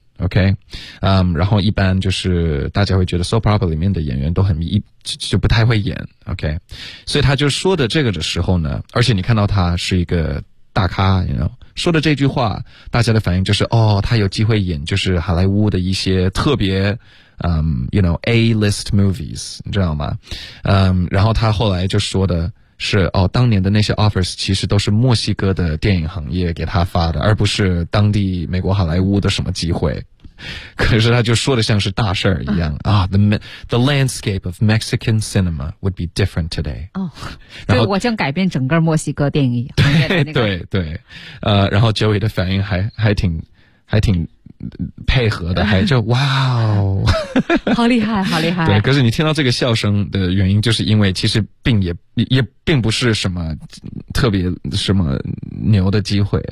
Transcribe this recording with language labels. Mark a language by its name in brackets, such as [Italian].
[Chinese] OK， 然后一般就是大家会觉得 soap opera 里面的演员都很就不太会演 ，OK， 所以他就说的这个的时候呢，而且你看到他是一个大咖， [English] you know， [Chinese] 说的这句话，大家的反应就是哦，他有机会演就是好莱坞的一些特别 [English] you know A list movies， [Chinese] 你知道吗？然后他后来就说的是哦，当年的那些 offers 其实都是墨西哥的电影行业给他发的，而不是当地美国好莱坞的什么机会。可是他就说的像是大事儿一样啊。 [English] The landscape of Mexican cinema would be different today。 [Chinese] 哦，然后我将改变整个墨西哥电影行业的那个。对对，然后 Joey 的反应还挺配合的，还就哇哦，好厉害，好厉害。对，可是你听到这个笑声的原因，就是因为其实并也并不是什么特别什么牛的机会。